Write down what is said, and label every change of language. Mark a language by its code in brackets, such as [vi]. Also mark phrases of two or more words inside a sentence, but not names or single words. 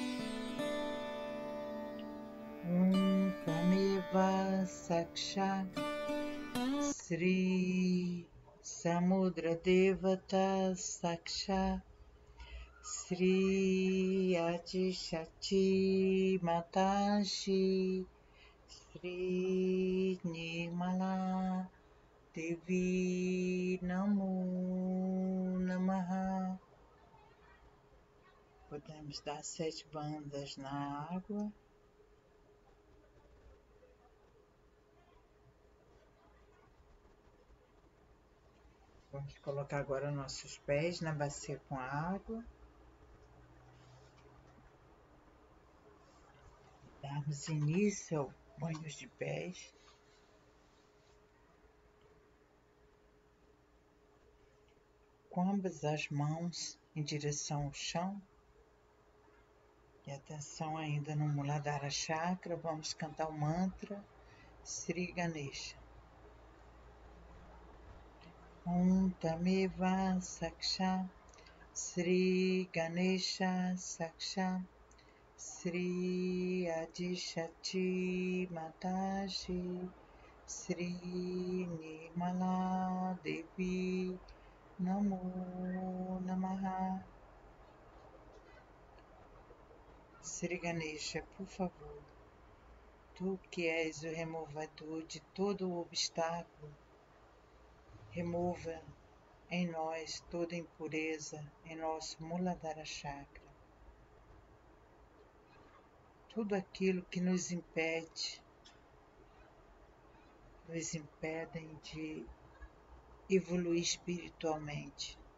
[sa] त्वमेव साक्षात् श्री समुद्र देवता साक्षात् श्री आदि शक्ति माताजी श्री निर्मला देवी नमो नमः. [pt] Podemos dar 7 bandas na água. Vamos colocar agora nossos pés na bacia com água. Darmos início ao banho de pés. Com ambas as mãos em direção ao chão. E atenção ainda no Muladhara Chakra, vamos cantar o mantra Sri Ganesha. [sa] त्वमेव साक्षात् श्री गणेश साक्षात् श्री आदि शक्ति माताजी श्री निर्मला देवी नमो नमः. [pt] Sri Ganesha, por favor, tu que és o removador de todo o obstáculo, remova em nós toda impureza em nosso Muladhara Chakra. Tudo aquilo que nos impedem de evoluir espiritualmente.